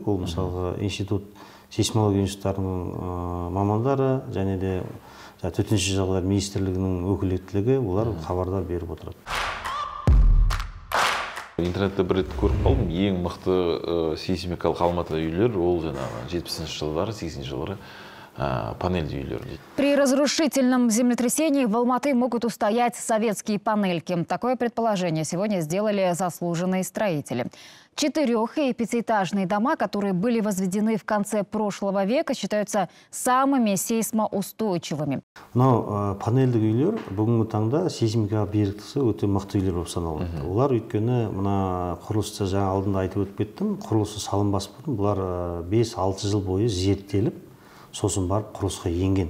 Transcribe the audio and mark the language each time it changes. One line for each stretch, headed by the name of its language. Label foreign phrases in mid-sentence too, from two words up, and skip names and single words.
Kazakh: Ол мысалға сейсмология институттарының мамандары және де төтенше жағдайлар министрлігінің өкілеттілігі олар хабардар беріп отырады. Интернетте бір рет көріп қалдым, ең мықты сейсмикалық Алматыда үйлер ол жаңағы 70-ші жылдары, 80-ші жылдары панельді үйлер дейді.
Russian: При разрушительном землетрясении в Алматы могут устоять советские панельки. Такое предположение сегодня сделали заслуженные строители. 4- и 5-этажные дома, которые были возведены в конце прошлого века, считаются самыми сейсмоустойчивыми.
Kazakh: Мынау панельдік үйлер бүгінгі таңда сейсмикаға беріктісі өте мықты үйлер болып саналады. Олар өйткені мына құрылысты жаңа алдында айтып өтіп кеттім, құрылысы салынбас бұрын бұлар 5-6 жыл бойы зерттеліп, сосын барып құрылысқа енген.